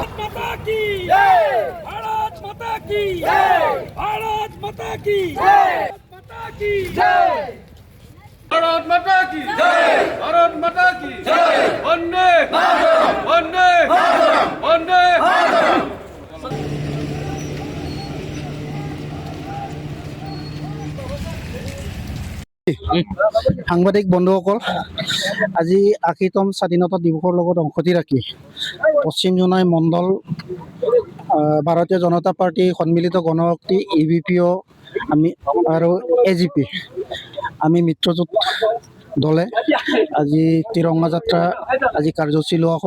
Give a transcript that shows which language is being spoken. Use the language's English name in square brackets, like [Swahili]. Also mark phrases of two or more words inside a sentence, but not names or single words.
[Hindi] माता की जय। भारत माता की जय। भारत माता की जय। माता की जय। भारत माता की जय। भारत माता की जय। वंदे मातरम। वंदे मातरम। वंदे मातरम। [Assamese] সাংবাদিক বন্ধুসকল, আজি ৮০তম স্বাধীনতা দিৱসৰ লগত সংগতি ৰাখি পশ্চিম জোনাই মণ্ডল ভাৰতীয় জনতা পাৰ্টি সন্মিলিত গণশক্তি EBPO আমি আৰু AGP আমি মিত্ৰজোঁট দলে আজি তিৰংগা যাত্ৰা আজি কাৰ্যসূচী লোৱা হয়।